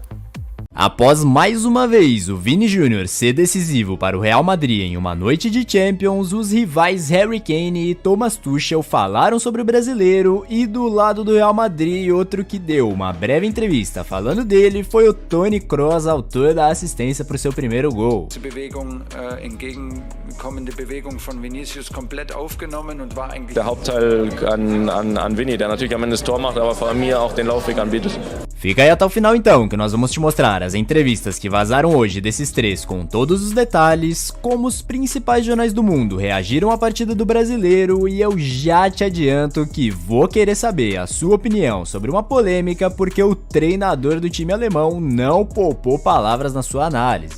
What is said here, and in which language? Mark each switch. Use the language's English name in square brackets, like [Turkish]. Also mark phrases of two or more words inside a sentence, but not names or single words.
[Portuguese] Após mais uma vez o Vini Júnior ser decisivo para o Real Madrid em uma noite de Champions, os rivais Harry Kane e Thomas Tuchel falaram sobre o brasileiro, e do lado do Real Madrid, outro que deu uma breve entrevista falando dele foi o Toni Kroos, autor da assistência para o seu primeiro gol. [German] Entgegenkommende Bewegung von Vinicius komplett aufgenommen und war eigentlich der Hauptteil an Vini, der natürlich am Ende das Tor macht, aber vor allem mir auch den Laufweg anbietet. [Portuguese] Fica aí até o final então, que nós vamos te mostrar as entrevistas que vazaram hoje desses três com todos os detalhes, como os principais jornais do mundo reagiram à partida do brasileiro, e eu já te adianto que vou querer saber a sua opinião sobre uma polêmica porque o treinador do time alemão não poupou palavras na sua análise.